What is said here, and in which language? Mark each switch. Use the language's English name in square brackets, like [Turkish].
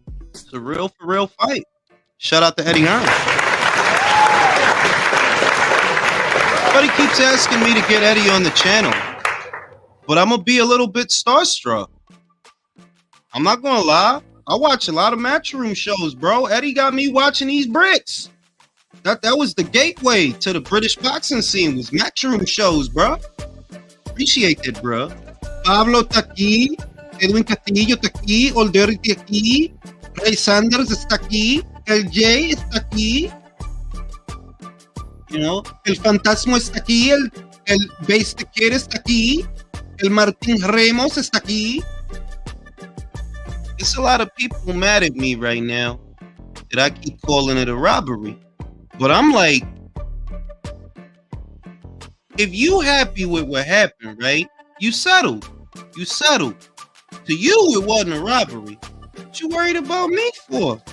[English] It's a real for real fight. Shout out to Eddie Hearn. Everybody keeps asking me to get Eddie on the channel, but I'm gonna be a little bit starstruck. I'm not gonna lie. I watch a lot of Matchroom shows, bro. Eddie got me watching these Brits. That was the gateway to the British boxing scene, was Matchroom shows, bro. Appreciate it, bro. [Spanish] Pablo está aquí, Edwin Castillo está aquí, Older está aquí, Ray Sanders está aquí, el Jay está aquí. [English] You know, [Spanish] el Fantasma está aquí, el Base the Kid está aquí, el Martín Ramos está aquí. [English] There's a lot of people mad at me right now that I keep calling it a robbery. But I'm like, if you happy with what happened, right? You settled. You settled. To you, it wasn't a robbery. What you worried about me for?